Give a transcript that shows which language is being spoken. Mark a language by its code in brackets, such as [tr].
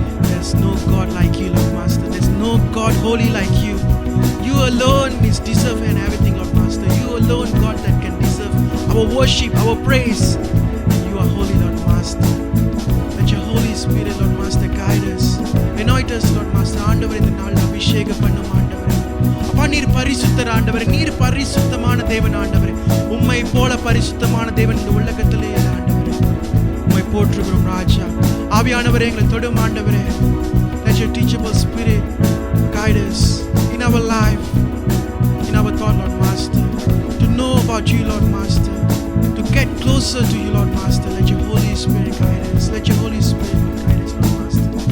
[en] There's no God like you, Lord Master. There's no God holy like you. You alone is deserving everything, Lord Master. You alone, God, that can deserve our worship, our praise. You are holy, Lord Master. Let your Holy Spirit, Lord Master, guide us. Anoint us, Lord Master. [ta] ஆண்டவர் இந்த நாள் அபிஷேகம் பண்ணும் ஆண்டவரே. அப்பா நீர் பரிசுத்தர் ஆண்டவரே. நீர் பரிசுத்தமான தேவன் ஆண்டவரே. உம்மை போல பரிசுத்தமான தேவன் இந்த உலகத்திலே இல்லை ஆண்டவரே. உம்மை போற்றுகிறோம் ராஜா. ஆவியானவரே எங்களை தொடும் ஆண்டவரே. [en] Let your teachable spirit guide us in our life, in our thought, Lord Master, to know about you, Lord Master, to get closer to you, Lord Master. Let your Holy Spirit guide us. Let your Holy Spirit guide us, Lord Master.